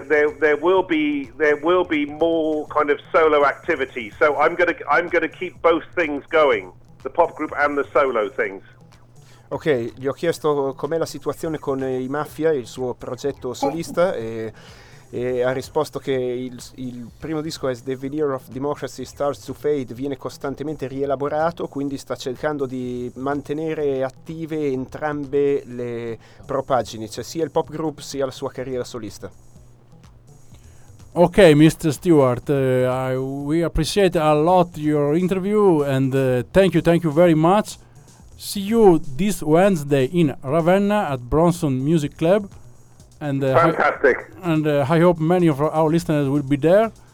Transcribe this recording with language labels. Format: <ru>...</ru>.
<en>There will be more kind of solo activity. So I'm gonna keep both things going, the pop group and the solo things.</en> <it>Ok, gli ho chiesto com'è la situazione con i Mafia, il suo progetto solista, e ha risposto che il primo disco As the Veneer of Democracy Starts to Fade viene costantemente rielaborato, quindi sta cercando di mantenere attive entrambe le propaggini, cioè sia il pop group sia la sua carriera solista.</it> <en>Ok, Mr. Stewart, we appreciate a lot your interview and thank you very much. See you this Wednesday in Ravenna at Bronson Music Club. And fantastic. I hope many of our listeners will be there.</en>